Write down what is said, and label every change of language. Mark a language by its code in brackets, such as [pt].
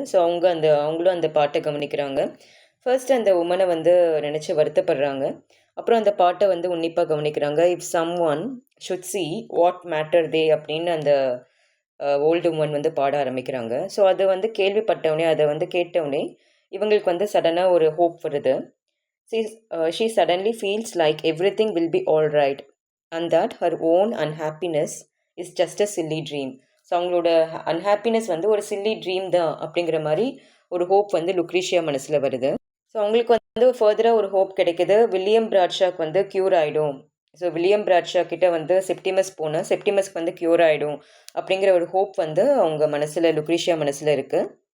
[ta] So அவங்களும் அந்த பாட்டை கவனிக்கிறாங்க. ஃபர்ஸ்ட் அந்த உமனை நினச்சி வருத்தப்படுறாங்க. அப்புறம் அந்த பாட்டை உன்னிப்பாக கவனிக்கிறாங்க. [en] if someone should see what matter they [ta] அப்படின்னு அந்த ஓல்டு உமன் பாட ஆரம்பிக்கிறாங்க. ஸோ அதை கேள்விப்பட்டவுடனே, அதை கேட்டவுடனே இவங்களுக்கு சடனாக ஒரு ஹோப் வருது. [en] She suddenly feels like everything will be all right and that her own unhappiness is just a silly dream. [ta] So அவங்களோட அன்ஹாப்பினஸ் ஒரு சில்லி ட்ரீம் தான் அப்படிங்கிற மாதிரி ஒரு ஹோப் லுக்ரீஷியா மனசில் வருது. ஸோ அவங்களுக்கு ஃபர்தராக ஒரு ஹோப் கிடைக்குது, வில்லியம் ப்ராட்ஷாக்கு க்யூர் ஆகிடும். ஸோ வில்லியம் பிராட்ஷா கிட்ட வந்து செப்டிமஸ் போனால் செப்டிமஸ்க்கு வந்து க்யூர் ஆகிடும் அப்படிங்கிற ஒரு ஹோப் வந்து அவங்க மனசில், லுக்ரீஷியா மனசில் இருக்குது.